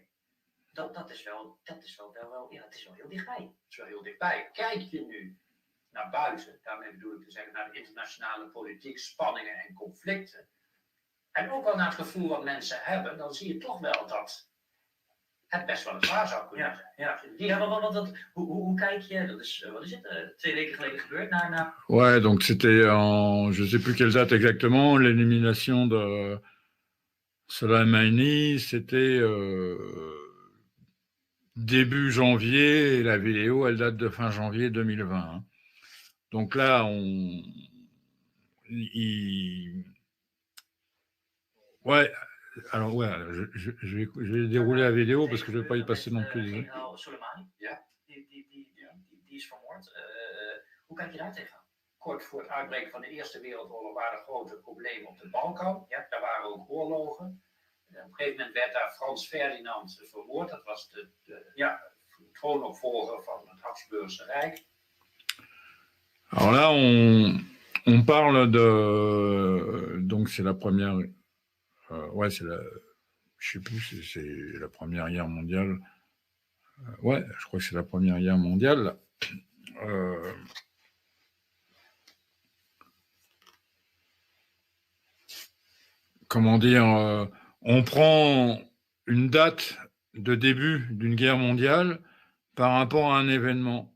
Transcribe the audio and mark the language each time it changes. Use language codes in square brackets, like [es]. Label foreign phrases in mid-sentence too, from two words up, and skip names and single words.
[nl] Dat is wel heel dichtbij. Dat is wel heel dichtbij. Kijk je nu naar buiten, daarmee bedoel ik te zeggen naar de internationale politiek, spanningen en conflicten, en ook wel naar het gevoel wat mensen hebben, dan zie je toch wel dat het best wel eens waar zou kunnen zijn. Hoe kijk je, dat is, wat is het, 2 weken geleden gebeurd, naar... [fr] Ouais, donc c'était en, je sais plus quelle date exactement, l'élimination de Soleimani, c'était début janvier, et la vidéo, elle date de fin janvier 2020. Donc là, ouais, alors ouais, je vais dérouler la vidéo parce que je ne vais pas y passer non plus. [nl] Generaal Soleimani, die is vermoord. Hoe kijk je daar tegenaan? Kort voor het uitbreken van de Eerste Wereldoorlog waren er grote problemen op de Balkan. Ja, daar waren ook oorlogen. Op een gegeven moment werd daar Frans Ferdinand vermoord. Dat was troonopvolger van het Habsburgse Rijk. [fr] Alors là, on parle de... Donc c'est la première... ouais, c'est la... Je sais plus si c'est la Première Guerre mondiale. Ouais, je crois que c'est la Première Guerre mondiale. Comment dire, on prend une date de début d'une guerre mondiale par rapport à un événement.